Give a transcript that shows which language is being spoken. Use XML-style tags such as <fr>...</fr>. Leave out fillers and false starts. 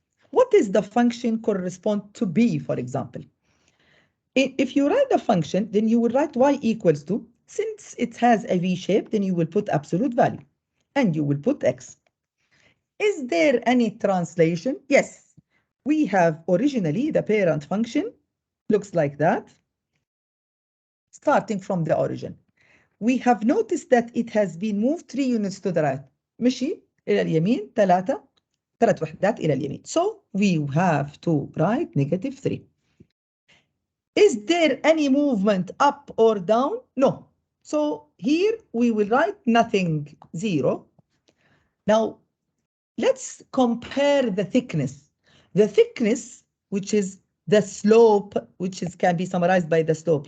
<en>What is the function correspond to B, for example? If you write the function, then you will write y equals to, since it has a v shape, then you will put absolute value and you will put x. Is there any translation? Yes. We have originally the parent function looks like that, starting from the origin. We have noticed that it has been moved 3 units to the right.</en> <ar>مشي إلى اليمين 3 وحدات إلى اليمين.</ar> <en>So we have to write -3. Is there any movement up or down? No. So here we will write nothing, 0. Now let's compare the thickness. The thickness, which is the slope, which can be summarized by the slope.</en>